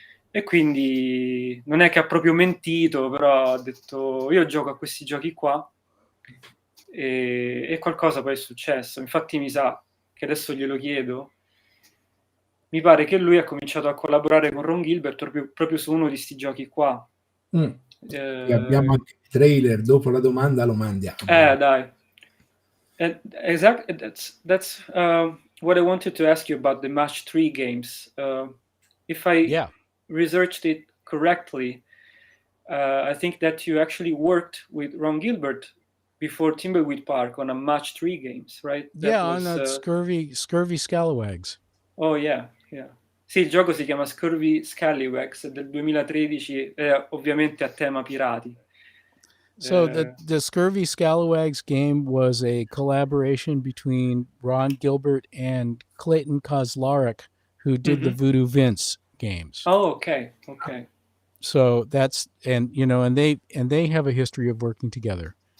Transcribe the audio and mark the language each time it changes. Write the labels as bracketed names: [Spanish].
[Italian] E quindi non è che ha proprio mentito, però ha detto io gioco a questi giochi qua, e qualcosa poi è successo. Infatti mi sa che adesso glielo chiedo, mi pare che lui ha cominciato a collaborare con Ron Gilbert proprio su uno di questi giochi qua. E abbiamo anche il trailer, dopo la domanda lo mandiamo. Dai. [English] Exactly, that's what I wanted to ask you about the Match 3 games. If I researched it correctly, I think that you actually worked with Ron Gilbert before Thimbleweed Park on a Match 3 games, right? On that Scurvy Scalawags. Oh yeah. [Italian] Sì, il gioco si chiama Scurvy Scalawags, del 2013, ovviamente a tema pirati. [English] So the Scurvy Scalawags game was a collaboration between Ron Gilbert and Clayton Kozlarek, who did the Voodoo Vince games. Oh, okay. So that's and they have a history of working together.